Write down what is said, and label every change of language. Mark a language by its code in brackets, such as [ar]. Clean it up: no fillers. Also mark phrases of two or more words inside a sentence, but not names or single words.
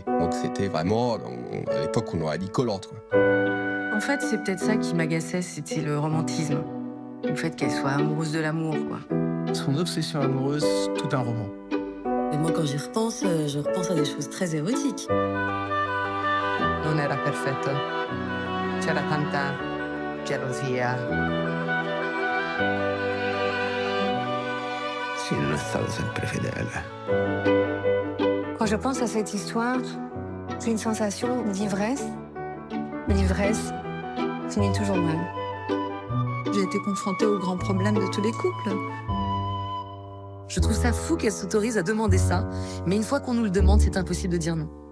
[fr] Donc c'était vraiment, à l'époque, on aurait dit collante, quoi. En fait, c'est peut-être ça qui m'agaçait, c'était le romantisme. Le fait qu'elle soit amoureuse de l'amour, quoi. Son obsession amoureuse, tout un roman. Et moi, quand j'y repense, je repense à des choses très érotiques. [it] Non era perfetto. C'era tanta gelosia. Si non è stato sempre fedele. [fr] Quand je pense à cette histoire, j'ai une sensation d'ivresse. L'ivresse finit toujours mal. J'ai été confrontée aux grands problèmes de tous les couples. Je trouve ça fou qu'elle s'autorise à demander ça, mais une fois qu'on nous le demande, c'est impossible de dire non.